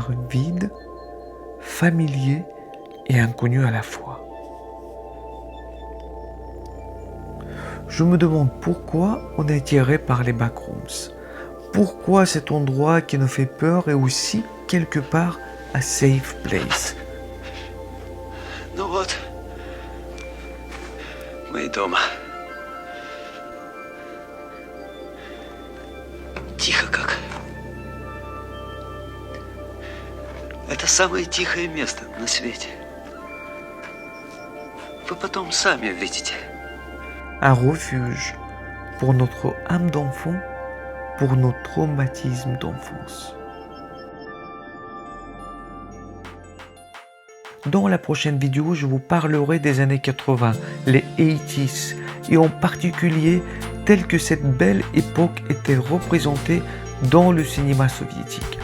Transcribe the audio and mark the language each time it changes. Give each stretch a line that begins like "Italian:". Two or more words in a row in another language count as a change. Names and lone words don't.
French: Cet univers vide, familier et inconnu à la fois. Je me demande pourquoi on est attiré par les backrooms. Pourquoi cet endroit qui nous fait peur est aussi quelque part un
English: safe place.
Russian: Ну вот, мы и дома. Тихо как. Это самое тихое место на свете. Вы потом сами увидите.
French: Un refuge pour notre âme d'enfant, pour nos traumatismes d'enfance. Dans la prochaine vidéo, je vous parlerai des années 80, les 80s, et en particulier telle que cette belle époque était représentée dans le cinéma soviétique.